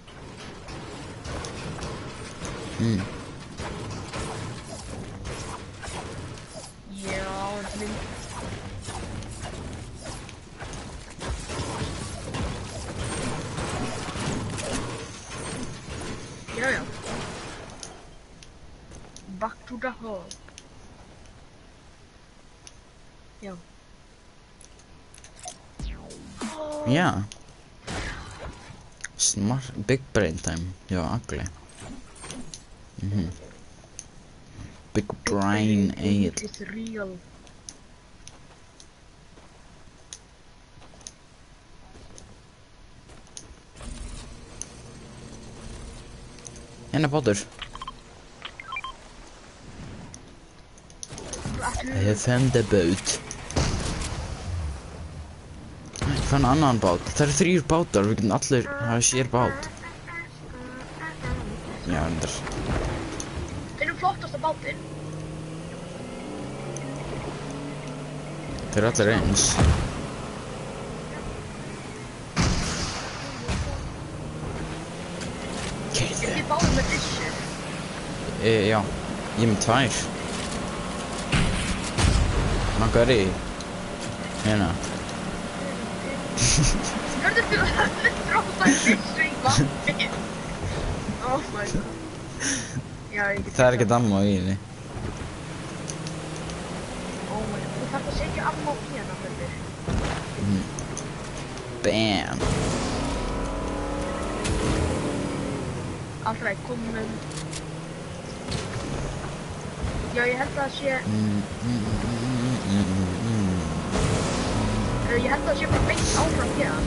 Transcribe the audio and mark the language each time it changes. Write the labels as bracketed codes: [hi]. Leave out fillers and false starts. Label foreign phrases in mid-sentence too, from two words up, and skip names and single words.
[is] Já, en minn. Já. [en] Back to the hole. [is] Já. Já. [en] Smart, big brain time. Já, Agli. Big brain Egill. It's real. [is] Hérna bátur. [en] I found a boat. [is] Ég fann annan bát. Það eru 3 bátar, við getum allir hafa sér bát. Já, endar. Finnum flottasta bátinn. Þeir eru allir eins. Er þið báðum með byssur? Já, ég er með 2. Langar í. Hérna. Hörðu þú að það droppaði byssu í vatni? [en] Oh my god. [is] Já, ég get Það er ekkert ammo í henni. [en] Oh my god, [is] þú þarf að setja ammo í hana, hörður. Bam. Alltaf, komum. Já, ég held að það sé... Ég held að það sé bara beint áfram hér.